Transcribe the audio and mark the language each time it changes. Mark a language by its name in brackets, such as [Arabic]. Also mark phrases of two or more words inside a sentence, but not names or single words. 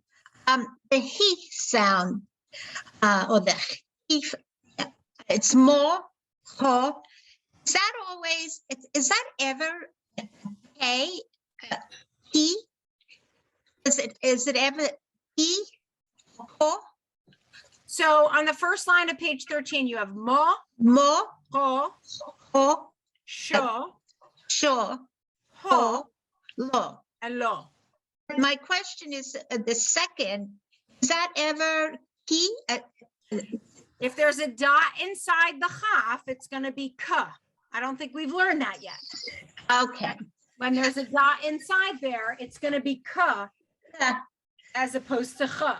[English] The he sound, or the he, it's more, ho. Is that always, is that ever a he? Is it ever he? Ho? So on the first line of page 13, you have mo, Mo, ho, ho, sho, sure, ho, ho, lo. and lo. My question is the second, is that ever he? If there's a dot inside the chaf, it's going to be ka. I don't think we've learned that yet. Okay. When there's a dot inside there, it's going to be ka as opposed to cha.